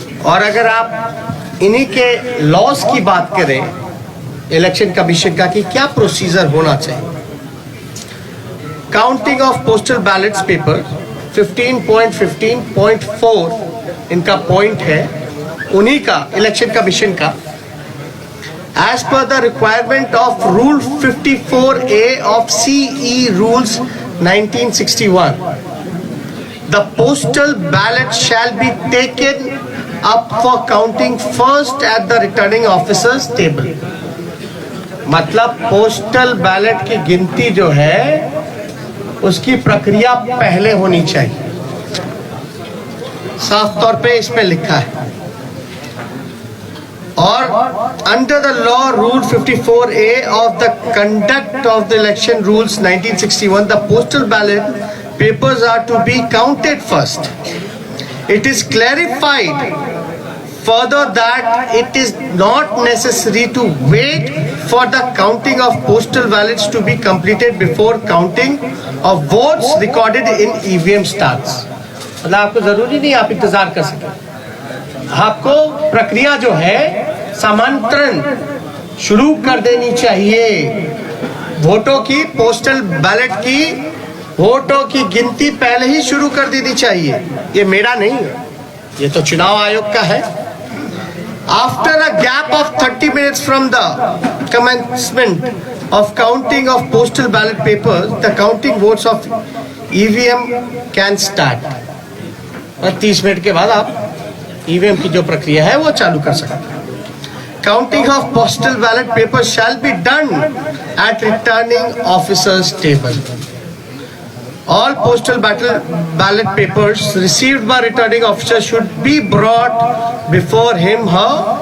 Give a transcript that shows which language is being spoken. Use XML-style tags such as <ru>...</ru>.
<hi>और अगर आप इन्हीं के लॉस की बात करें इलेक्शन कमीशन का कि क्या प्रोसीजर होना चाहिए,</hi> <en>counting of postal ballots paper</en> <hi>15.15.4 इनका पॉइंट है, उन्हीं का इलेक्शन कमीशन का।</hi> <en>As per the requirement of Rule 54A of CE Rules 1961, the postal ballot shall be taken up for counting first at the returning officer's table.</en> <hi>मतलब postal ballot की गिनती जो है उसकी प्रक्रिया पहले होनी चाहिए। साफ तौर पे इसमें लिखा है।</hi> <en>और under the law rule 54A of the conduct of the election rules 1961, the postal ballot papers are to be counted first. It is clarified further that it is not necessary to wait for the counting of postal ballots to be completed before counting of votes recorded in EVM starts.</en> <hi>मतलब आपको जरूरी नहीं आप इंतजार कर सकें, आपको प्रक्रिया जो है समांतरण शुरू कर देनी चाहिए। वोटों की, पोस्टल बैलेट की वोटों की गिनती पहले ही शुरू कर देनी चाहिए। ये मेरा नहीं है, ये तो चुनाव आयोग का है।</hi> <en>After a gap of 30 minutes from the commencement of counting of postal ballot papers, the counting votes of EVM can start.</en> <hi>और 30 मिनट के बाद आप EVM की जो प्रक्रिया है वो चालू कर सकते हैं।</hi> <en>Counting of postal ballot papers shall be done at returning officer's table. All postal ballot papers received by returning officer should be brought before him her.</en>